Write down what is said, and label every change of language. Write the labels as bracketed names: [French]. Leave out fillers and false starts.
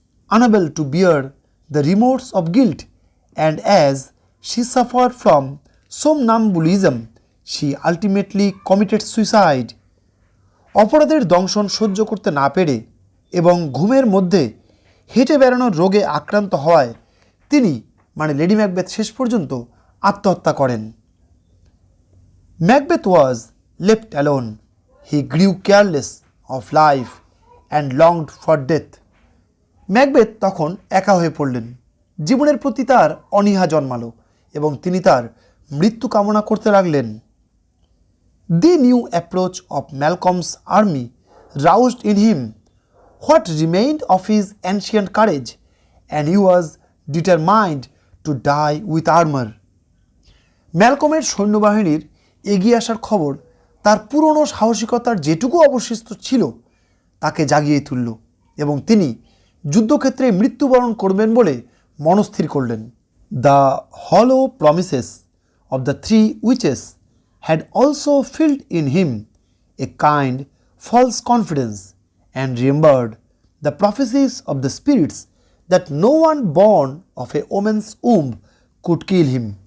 [English] Unable to bear the remorse of guilt, and as she suffered from somnambulism, she ultimately committed suicide. [Bangla] অপরাধের দংশন সহ্য করতে না পেরে এবং ঘুমের মধ্যে হেঁটে বেড়ানোর রোগে আক্রান্ত হওয়ায় তিনি মানে লেডি ম্যাকবেথ শেষ পর্যন্ত আত্মহত্যা করেন। [English] Macbeth was left alone. He grew careless of life and longed for death. [Bangla] Macbeth তখন একা হয়ে পড়লেন, জীবনের প্রতি তার অনীহা জন্মালো এবং তিনি তার মৃত্যু কামনা করতে লাগলেন। [English] The new approach of Malcolm's army roused in him what remained of his ancient courage, and he was determined to die with armor. [Bangla] ম্যালকমের সৈন্যবাহিনীর এগিয়ে আসার খবর তার পুরনো সাহসিকতার যেটুকু অবশিষ্ট ছিল তাকে জাগিয়ে তুলল এবং তিনি যুদ্ধক্ষেত্রে মৃত্যুবরণ করবেন বলে মনস্থির করলেন। [English] The hollow promises of the three witches had also filled in him a kind false confidence, and remembered the prophecies of the spirits that no one born of a woman's womb could kill him.